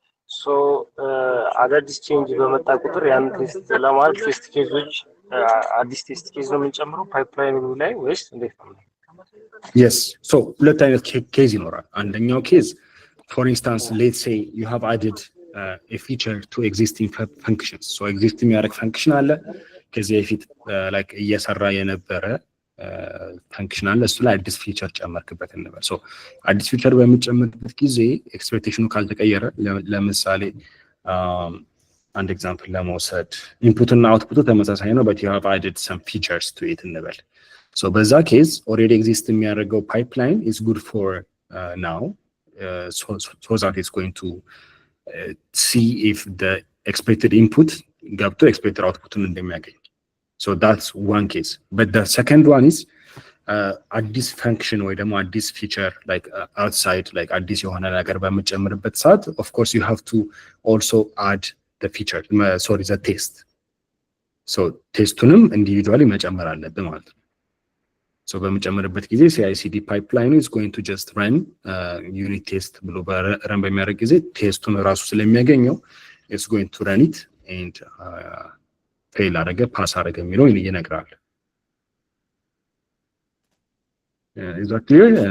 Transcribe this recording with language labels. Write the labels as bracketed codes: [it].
[am] ሶ አዳዲስ ቼንጅ በመጣ ቁጥር ያን ቴስት ለማድረግ ቴስት ኬዞች አዲስ ቴስት ኬዝ ነው የምንጨምረው ፓይፕላይኑ ላይ ወይስ እንዴት ነው? [en] Yes. So [am] ሁለት አይነት ኬዝ ይኖራል። አንደኛው ኬዝ [en] for instance let's say you have added a feature to existing functions. [am] So exist የሚያደርግ ፈንክሽን አለ ከዚህ በፊት like እየሰራ የነበረ ፈንክሽን አለ እሱ ላይ አዲስ ፊቸር ጨመርክበት እንበል። ሶ አዲስ ፊቸር በሚጨመርበት ጊዜ ኤክስፔክቴሽኑ ካልተቀየረ ለምሳሌ አንድ ኤግዛምፕል ለመውሰድ ኢንፑት እና አውትፑቱ ተመሳሳይ ነው [en] but you have added some features to it [am] እንበል። ሶ በዛ ኬዝ ኦልሬዲ ኤግዚስት የሚያደርገው ፓይፕላይን [en] is good for now so that it's going to see if the expected input ገብቶ expected outputን እንደሚያገኝ. So that's one case. But the second one is [am] አዲስ ፈንክሽን ወይ ደግሞ አዲስ ፊቸር [en] like outside like [am] አዲስ የሆነ ነገር በመጨመርበት ሰዓት [en] of course you have to also add the feature sorry the test. [am] So ቴስቱንም ኢንዲቪጁዋሊ መጨመር አለብን ማለት ነው። So በመጨመርበት ጊዜ [en] CI/CD pipeline is going to just run unit test [am] ብሎ ረን በሚያደርግ ጊዜ ቴስቱን ራሱ ስለሚያገኘው [en] it's going to run it and [am] ፌል አደረገ ፓስ አደረገ የሚለው ይነግራል። [en] Is that clear?